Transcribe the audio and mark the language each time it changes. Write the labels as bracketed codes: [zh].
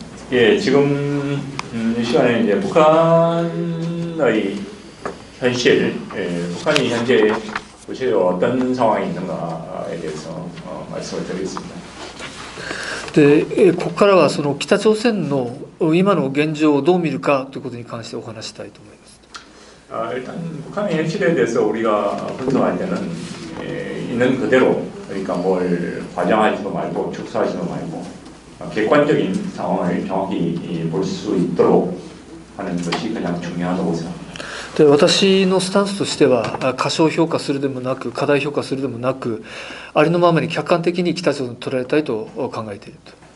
[ko] 예, 지금 이 시간에 이제 북한의 현실, 북한이 현재 구체적으로 어떤 상황이 있는가에 대해서 말씀을 드리겠습니다. [ja] で、ここからはその北朝鮮の今の現状をどう見るかということに関してお話したいと思います。 [ko] 일단 북한의 현실에 대해서 우리가 분석할 때는 있는 그대로, 그러니까 뭘 과장하지도 말고 축소하지도 말고 객관적인 상황을 정확히 볼 수 있도록 하는 것이 가장 중요하다고 생각합니다. [ja] で、私のスタンスとしては、過小評価するでもなく、過大評価するでもなく、ありのままに客観的に北朝鮮を捉えたいと考えていると。